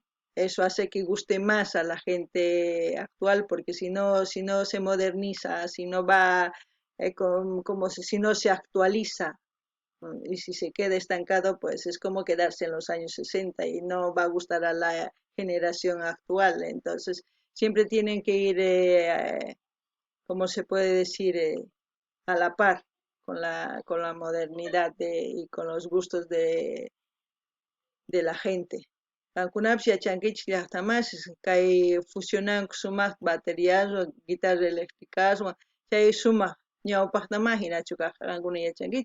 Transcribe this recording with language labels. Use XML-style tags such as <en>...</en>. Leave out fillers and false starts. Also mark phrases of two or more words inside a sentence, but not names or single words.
<es>Eso hace que guste más a la gente actual, porque si no se moderniza, si no va, si no se actualiza, y si se queda estancado, pues es como quedarse en los años 60 y no va a gustar a la generación actual. Entonces, siempre tienen que ir, como se puede decir, a la par con la modernidad y con los gustos de la gente.</es> <qu>Kankunapis yachankichik llaqtamasiz kay fusionanku sumaq bateriaswan, guitarra eléctricaswan, chay sumaq ñawpaqtamá hinachu kankuna yachankichik.</qu>